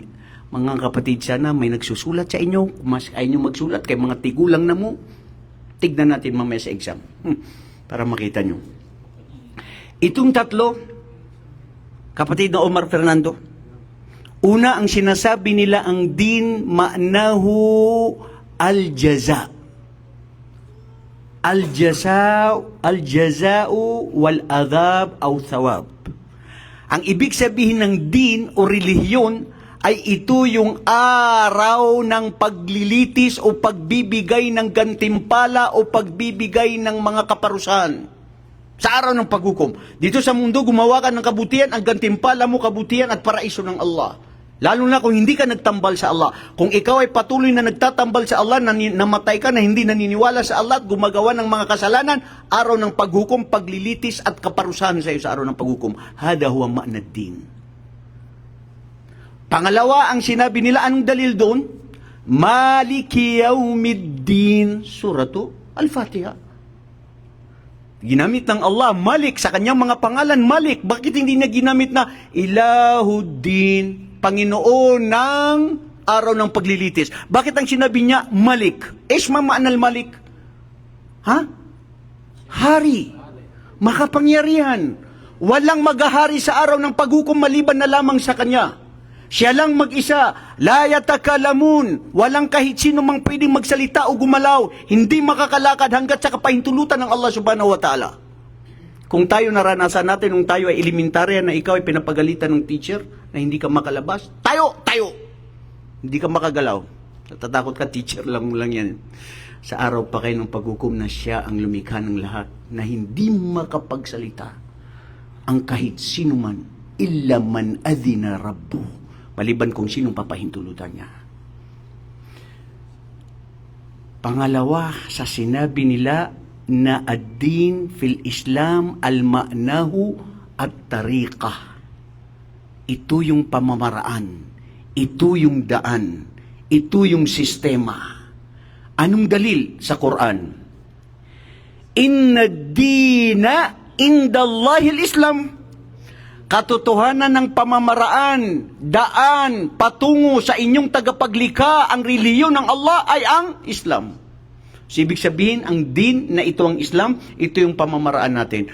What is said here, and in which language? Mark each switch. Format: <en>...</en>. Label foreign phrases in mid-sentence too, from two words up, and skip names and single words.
<tl>Mga kapatid, sana may nagsusulat sa inyo. Mas ayaw nyo magsulat,</tl> <ceb>kay mga tigulang na mo,</ceb> <tl>tignan natin mamaya sa exam. Para makita nyo. Itong tatlo, kapatid na Omar Fernando, una, ang sinasabi nila ang</tl> <ar>الدين معناه الجزاء. الجزاء والعذاب أو ثواب.</ar> <tl>Ang ibig sabihin ng din o relihiyon ay ito yung araw ng paglilitis o pagbibigay ng gantimpala o pagbibigay ng mga kaparusahan. Sa araw ng paghukom. Dito sa mundo, gumawa ka ng kabutihan, ang gantimpala mo kabutihan at paraiso ng Allah. Lalo na kung hindi ka nagtambal sa Allah. Kung ikaw ay patuloy na nagtatambal sa Allah, namatay ka na hindi naniniwala sa Allah at gumagawa ng mga kasalanan, araw ng paghukom, paglilitis at kaparusahan sa iyo sa araw ng paghukom.</tl> <ar>هذا هو معنى الدين.</ar> <tl>Pangalawa, ang sinabi nila, anong dalil doon?</tl> <ar>مالك يوم الدين سورة الفاتحة.</ar> <tl>Ginamit ng Allah, Malik, sa kanyang mga pangalan, Malik. Bakit hindi na ginamit na Ilahuddin, Panginoon ng araw ng paglilitis? Bakit ang sinabi niya, Malik?</tl> <ar>اسم معنى الملك?</ar> <tl>Ha? Hari. Makapangyarihan. Walang maghahari sa araw ng paghukom maliban na lamang sa kanya. Siya lang mag-isa.</tl> <ar>لا يتكلمون.</ar> <tl>Walang kahit sino mang pwedeng magsalita o gumalaw. Hindi makakalakad hanggat sa kapahintulutan ng Allah</tl> <ar>سبحانه وتعالى.</ar> <tl>Kung tayo naranasan natin, nung tayo ay elementarya na ikaw ay pinapagalitan ng teacher na hindi ka makalabas, tayo! Hindi ka makagalaw. Natatakot ka, teacher lang yan. Sa araw pa kayo ng paghukom na siya ang lumikha ng lahat, na hindi makapagsalita ang kahit sino man,</tl> <ar>إلا من أذن ربه,</ar> <tl>maliban kung sinong papahintulutan niya. Pangalawa, sa sinabi nila na</tl> <ar>الدين في الإسلام معناه الطريقة.</ar> <tl>Ito yung pamamaraan, ito yung daan, ito yung sistema. Anong dalil sa Quran?</tl> <ar>إن الدين عند الله الإسلام.</ar> <tl>Katotohanan ng pamamaraan, daan, patungo sa inyong tagapaglikha, ang relihiyon ng Allah ay ang Islam. So, ibig sabihin, ang din na ito ang Islam, ito yung pamamaraan natin.</tl>